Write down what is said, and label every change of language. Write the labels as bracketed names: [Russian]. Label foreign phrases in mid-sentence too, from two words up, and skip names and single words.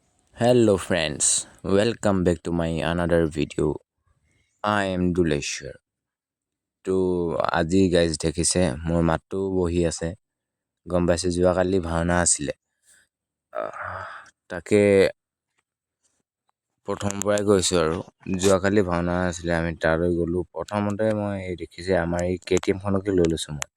[English] Hello friends, welcome back to my another video. I am Duleshwar. [Assamese] তো আজি গাইজ দেখিছে মোৰ মাতটো বহি আছে। গম পাইছে যোৱাকালি ভাওনা আছিলে। তাকে প্ৰথম পৰাই গৈছোঁ আৰু যোৱাকালি ভাওনা আছিলে আমি তালৈ গ'লোঁ। প্ৰথমতে মই দেখিছে আমাৰ এই KTM-খনকে লৈ লৈছোঁ মই।